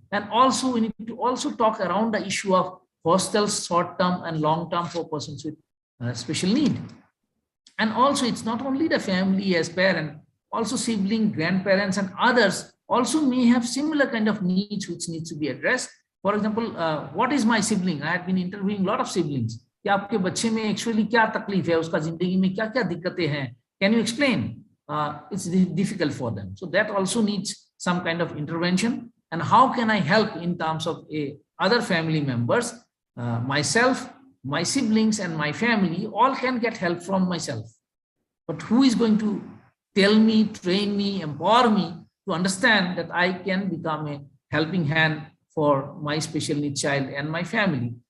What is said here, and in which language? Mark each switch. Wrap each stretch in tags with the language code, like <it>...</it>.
<en>And also we need to also talk around the issue of hostels, short-term and long-term for persons with special need. And also it's not only the family as parent, also sibling, grandparents and others also may have similar kind of needs which needs to be addressed. For example, what is my sibling? I have been interviewing a lot of siblings.</en> <hi>कि आपके बच्चे में actually क्या तकलीफ है, उसका जिंदगी में क्या क्या दिक्कतें हैं?</hi> <en>Can you explain? It's difficult for them. So that also needs some kind of intervention. And how can I help in terms of other family members? Myself, my siblings and my family all can get help from myself. But who is going to tell me, train me, empower me to understand that I can become a helping hand for my special needs child and my family?</en>